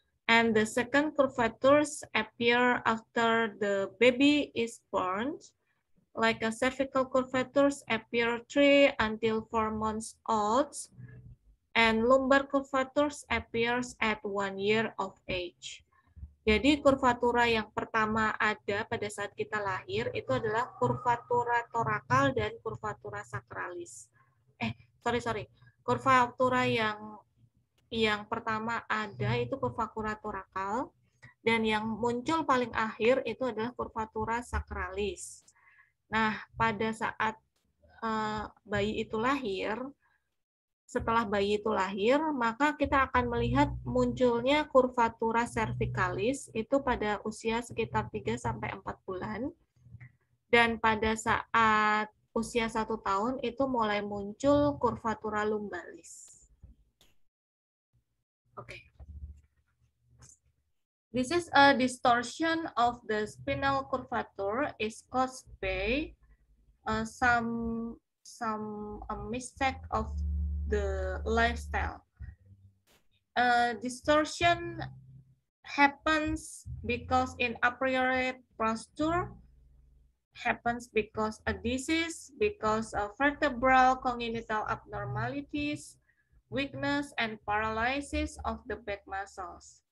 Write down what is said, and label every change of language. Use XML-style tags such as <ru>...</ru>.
<en>And the second curvatures appear after the baby is born, like a cervical curvatures appear 3 until 4 months old, and lumbar curvatures appears at 1 year of age.</en> <id>Jadi kurvatura yang pertama ada pada saat kita lahir itu adalah kurvatura torakal dan kurvatura sakralis. Sorry. Kurvatura yang pertama ada itu kurvatura torakal, dan yang muncul paling akhir itu adalah kurvatura sakralis. Nah, pada saat bayi itu lahir, setelah bayi itu lahir, maka kita akan melihat munculnya kurvatura cervicalis itu pada usia sekitar 3-4 bulan. Dan pada saat usia 1 tahun itu mulai muncul kurvatura lumbalis. Oke.</id> <en>This is a distortion of the spinal curvature is caused by some mistake of the lifestyle. Distortion happens because inappropriate posture, happens because a disease, because of vertebral congenital abnormalities, weakness and paralysis of the back muscles.</en>